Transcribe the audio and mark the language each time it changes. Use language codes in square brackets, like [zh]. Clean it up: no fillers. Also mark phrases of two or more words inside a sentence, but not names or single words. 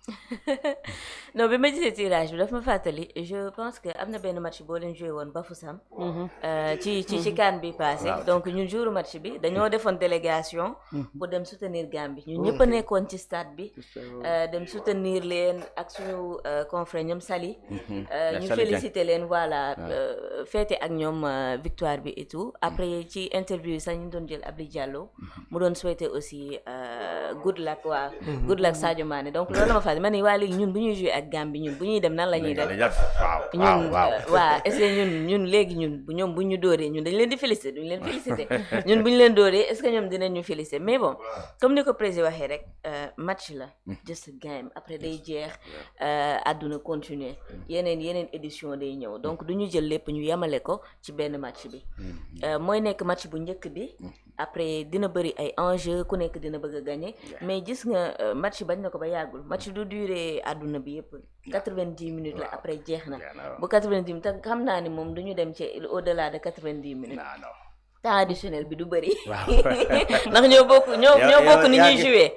[wo] non bi ma gisee tirage bi daf ma fàttali [fr] je pense que [wo] am na benn match boo leen joué woon Bafoussam ci CAN bi passé donc ñun jour match bi dañoo defoon délégation pour dem soutenir Gambie ñun ñëpp a nekkoon ci stade bi dem soutenir leen ak suñu confrère ñoom Sali ñu féliciter leen [fr] voilà fêter [wo] ak ñoom victoire bi [fr] et tout après [wo] ci interview yi sax ñu doon jël Abli Diallo mu doon souhaiter aussi [en] good luck good luck [wo] Sadio Mané donc loolu la ma fàttali ma ne waa léegi ñun bu ñuy jouer ak Gambie ñun bu ñuy dem nan la ñuy def ñun waaw [fr] est-ce que [wo] ñun léegi ñun ñoom bu ñu dóoree ñun dañ leen di féliciter duñ leen féliciter ñun bu ñu leen dóoree [fr] est-ce que [wo] ñoom dinañ ñu féliciter [fr] mais bon comme [wo] ni ko président waxee rek match la [en] just a game [wo] après day jeex àdduna continuer yeneen édition day ñëw donc du ñu jël lépp ñu yemale ko ci benn match bi mooy nekk match bu njëkk bi après dina bëri ay enjeux ku nekk dina bëgg a gagner mais gis nga match bañ na ko ba yàggul match du durer àdduna bi yëpp 90 minutes la après jeex na bu 90 minutes te xam naa ni moom duñu dem ci [fr] au-delà de 90 minutes temps additionnel [wo] bi du bëri ndax ñoo bokk ni ñuy jouer